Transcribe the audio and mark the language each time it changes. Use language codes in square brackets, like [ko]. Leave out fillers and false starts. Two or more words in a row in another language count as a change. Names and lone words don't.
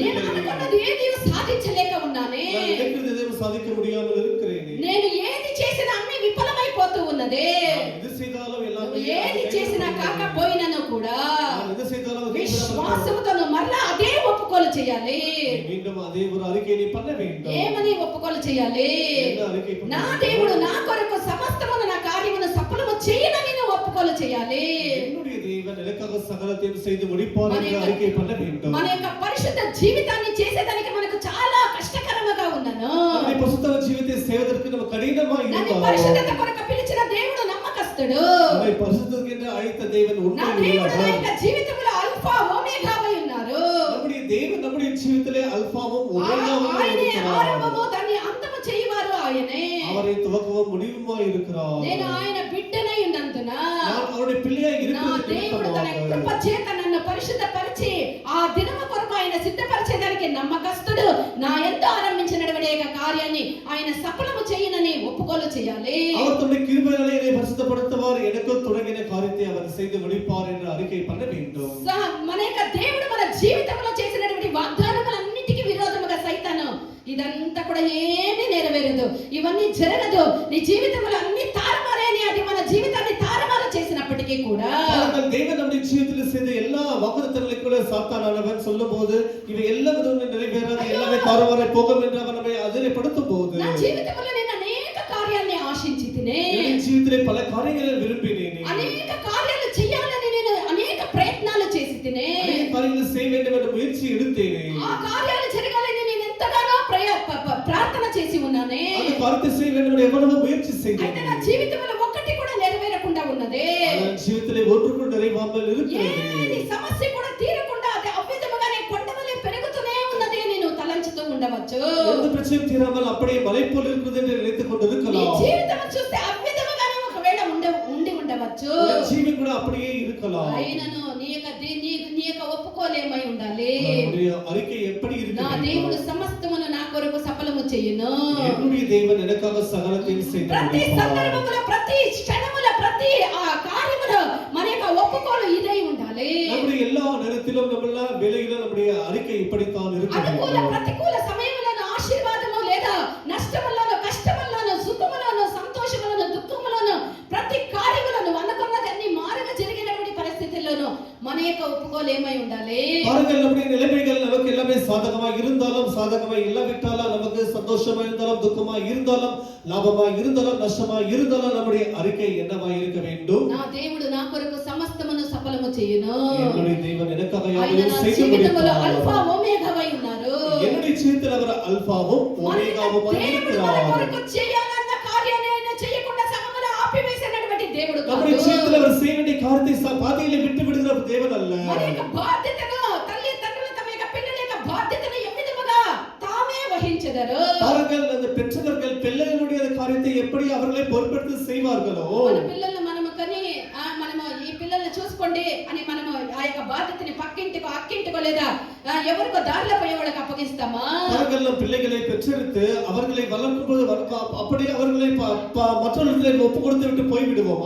[te] నేను [ta] இல்லை. [te] అనుకున్నది ఏది సాధించలేక ఉన్నానే, [ta] நான் நினைக்கிறது எதையும் சாதிக்க முடியாமல் இருக்கிறேன். [te] నేను ఏది చేసినా అన్ని విఫలమైపోతూ ఉన్నదే, [ta] நான் எது செய்தாலும் எல்லாமே [te] ఏది చేసినా కాకపోయినను కూడా [ta] நான் எது செய்தாலும் அது [te] విశ్వాసముతో మరలా అదే ఒప్పుకోలు చేయాలి. [ta] மீண்டும் அதே ஒரு அறிக்கையை நீ பண்ண வேண்டும். [te] ఏమని ఒప్పుకోలు చేయాలి? [ta] என்ன அறிக்கை பண்ண [te] నా [ta] வேண்டும்? [te] దేవుడు నా కొరకు సమస్తమును నా కార్యమును సఫలము చేయనని నువ్వు ఒప్పుకోలు చేయాలి. [ta] என்னுடைய தேவன் எனக்காக சகலத்தையும் செய்து முடிப்பார் என்று அறிக்கை பண்ண வேண்டும். [te] మన యొక్క పరిశుద్ధ జీవితాన్ని చేసేదానికి మనకు చాలా కష్టకరముగా ఉన్నను. [ta] நம்முடைய பரிசுத்த ஜீவித்தை செய்வதற்கு நம்ம கடினமாக [te] నన్ను [ta] இருந்தாலும் [te] పరిశుద్ధత కొరకు పిలిచిన దేవుడు నమ్మకస్తుడు. [ta] நம்மை பரிசுத்தத்துக்கு என்று அழைத்த தேவன் [te] నా [ta] உண்மை [te] దేవుడు నా [ta] உள்ளவர். [te] యొక్క జీవితంలో ఆల్ఫా ఒమేగావై ఉన్నారు. [ta] நம்முடைய தேவன் நம்முடைய ஜீவிதத்திலே அல்பாவும் ஒமேகாவும் [te] ఆయనే [ta] இருக்கிறார். [te] ఆరంభము దాన్ని అంతము చేయువారు ఆయనే. [ta] அவரை துவக்கவும் முடிவுமாய் இருக்கிறார். [te] నేను ఆయన బిడ్డనై ఉన్నందున [ta] நான் அவருடைய பிள்ளையாய் [te] నా [ta] இருக்கிறது [te] దేవుడు తన కృప చేత నన్ను పరిశుద్ధపరిచి ఆ దినము కొరకు ఆయన సిద్ధపరిచేదానికి నమ్మకస్తుడు. నా యందు ఆరంభించినటువంటి యొక్క కార్యాన్ని ఆయన సఫలము చేయనని ఒప్పుకోలు చేయాలి. [ta] அவர் தம்முடைய கிருபையாலே என்னை பரிசுத்தப்படுத்துவார், எனக்குள் தொடங்கின காரியத்தை அவர் செய்து முடிப்பார் என்று அறிக்கை பண்ண வேண்டும். [te] మన యొక్క దేవుడు మన జీవితంలో చేసినటువంటి వాగ్దానములన్నిటికీ విరోధముగా సైతాను ఇదంతా కూడా ఏమీ నెరవేరదు, ఇవన్నీ జరగదు, నీ జీవితంలో అన్ని తారుమారే అని అది మన జీవితాన్ని తారుమారు చేసినప్పటికీ కూడా [ta] ஆனால் தேவன் நம்முடைய ஜீவிதத்தில் செய்த எல்லா வாக்குத்தத்தங்களை கூட சாத்தானவன் சொல்லும்போது இவை எல்லாம் நிறைவேறாது, எல்லாமே தாறுமாறாய் போகும் என்று அவன் நம்மை அதிரைப்படுத்தும் போது [te] నా జీవితంలో నేను అనేక కార్యాల్ని ఆశించితినే, [ta] என் ஜீவிதத்திலே பல காரியங்களை விரும்பினேன், [te] అనేక కార్యాలు చేయాలని నేను అనేక ప్రయత్నాలు చేసితినే, [ta] அநேக காரியங்களை செய்ய வேண்டும் என்ற முயற்சி எடுத்தேனே, [te] ఆ కార్యాలు జరగాలని నేను ఎంతగానో ప్రార్థన చేసి ఉన్నానే. [ta] அந்த காரியத்தை செய்ய வேண்டும் என்று எவ்வளவு முயற்சி [te] అయితే [ta] செய்தேன். [te] నా జీవితంలో ఒక్కటి కూడా నెరవేరకుండా ఉన్నదే, [ta] ஆனால் ஜீவிதத்திலே ஒன்றுக்கும் நிறைவாமல் இருக்கிறது. [te] ఏది సమస్య కూడా తీరకుండా అది అవ్విధముగానే కొండవలే పెరుగుతూనే ఉన్నది అని నువ్వు తలంచుతూ ఉండవచ్చు. [ta] எந்த பிரச்சனையும் தீராமல் அப்படியே மலை போல் இருக்கிறது என்று நினைத்துக் [te] నీ [ta] கொண்டிருக்கலாம். [te] జీవితం చూస్తే అవ్విధముగానే ఒకవేళ ఉండి ఉండవచ్చు. [ta] உன் ஜீவன் கூட அப்படியே இருக்கலாம். [te] అయినను నీ యొక్క ఒప్పుకోలేమై ఉండాలి. [ta] நம்முடைய அறிக்கை எப்படி [te] నా [ta] இருக்கிறது? [te] దేవుడు సమస్తమును నా కొరకు సఫలము చేయును. [ta] என்னுடைய தேவன் எனக்காக சகலத்தையும் செய்து [te] ప్రతి [ta] முடிப்பார். [te] సందర్భములో ప్రతి క్షణములో ప్రతి ఆ కార్యములో మన యొక్క ఒప్పుకోలు ఇదై ఉండాలి. [ta] நம்முடைய எல்லா நேரத்திலும் நம்மள வேலையில நம்முடைய அறிக்கை இப்படித்தான் இருக்க [te] అనుకూల [ta] வேண்டும். [te] ప్రతికూల సమయములను ఆశీర్వాదము లేదా నష్టములను కష్టములను సుఖములను సంతోషములను దుఃఖములను ప్రతి కార్యములను అనుకున్నది అన్ని మారుగా జరిగినటువంటి పరిస్థితుల్లోనూ మన యొక్క ఒప్పుకోలు ఏమై ఉండాలి? [ta] பாருங்கள், நம்முடைய நிலைமைகள் நமக்கு எல்லாமே சாதகமாக இருந்தாலும் சாதகமாக இல்லாவிட்டாலும் நமக்கு சந்தோஷமா இருந்தாலும் துக்கமா இருந்தாலும் லாபமா இருந்தாலும் நஷ்டமா இருந்தாலும் நம்முடைய அறிக்கை என்னவா இருக்க வேண்டும்? [te] నా దేవుడు నా కొరకు సమస్తమును సఫలము చేయును. [ta] என்னுடைய தேவன் எனக்காக [te] ఆయన [ta] யாவையும் [te] నా [ta] செய்து [te] జీవితంలో [ta] முடிப்பார். [te] అల్ఫా ఒమేగావై ఉన్నారు. [ta] என்னுடைய ஜீவிதத்தில் அவர் அல்பாவும் ஒமேகாவும் [te] దేవుడు మన [ta] இருக்கிறார். [te] కొరకు చేయాలన్న కార్యాన్ని ఆయన చేయకుండా సగములో ఆపివేసినటువంటి దేవుడు [ta] நம்முடைய [te] కాదు. [ta] ஜீவிதத்தில் அவர் செய்ய வேண்டிய காரியத்தை பாதையிலே விட்டு விடுகிற தேவன் அல்ல. [te] మన యొక్క బాధ్యతను తల్లిదండ్రులు తమ యొక్క పిల్లల యొక్క బాధ్యతను ఏ విధముగా తామే వహించెదరు. [ta] பாருங்கள், அந்த பெற்றவர்கள் பிள்ளைகளுடைய காரியத்தை எப்படி அவர்களை பொறுப்பெடுத்து செய்வார்களோ [te] మన పిల్లల్ని మనము కని మనము ఈ పిల్లల్ని చూసుకోండి అని మనము ఆ యొక్క బాధ్యతని పక్కింటికో అక్కింటికో లేదా ఎవరికో దారిలో పోయే వాళ్ళకి అప్పగిస్తామా? [ta] அவர்கள் நம் பிள்ளைகளை பெற்றெடுத்து அவர்களை வளர்க்கும் போது அப்படி அவர்களை மற்றவர்களை ஒப்பு கொடுத்து விட்டு போய் விடுவோமா?